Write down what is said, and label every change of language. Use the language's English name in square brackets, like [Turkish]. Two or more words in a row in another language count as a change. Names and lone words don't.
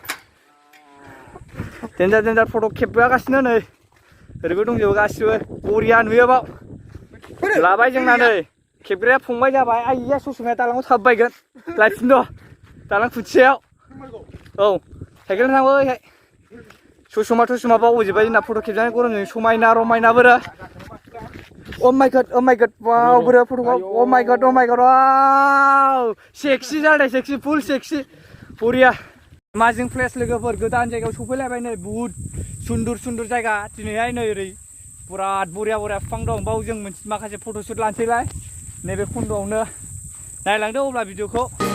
[Bodo] डेन्जार फट' खेबगासिनो नै ओरैबो दंजोबो गासिबो बरिया नुयो बाव लाबाय जोंना नै खेबग्राया फंबाय जाबाय आइया ससमाया दालाङाव थाबबायगोन लायफिनद' दालां खुथियाव औ साइकेल थांबो ओइहाय ससमा बावजोब्बाय जोंना फट' खेबजानाय गरमजों समायना रमायनाबोरो [English] Oh my god, wow, [Bodo] बोरो फट'खौ [English] oh my god, [Bodo] वाव सेक्सि जादों सेक्सि फुल सेक्सि बरिया माजिं प्लेस लोगोफोर गोदान जायगायाव सफैलायबाय नै [Hindi] बुहुत सुन्दर [Bodo] जायगा दिनैहाय नै ओरै बिराद बरिया बिफां दं बाव जों माखासे फट'शुट लानोसैलाय नैबे खन्द'आवनो नायलांदो अब्ला भिडिअखौ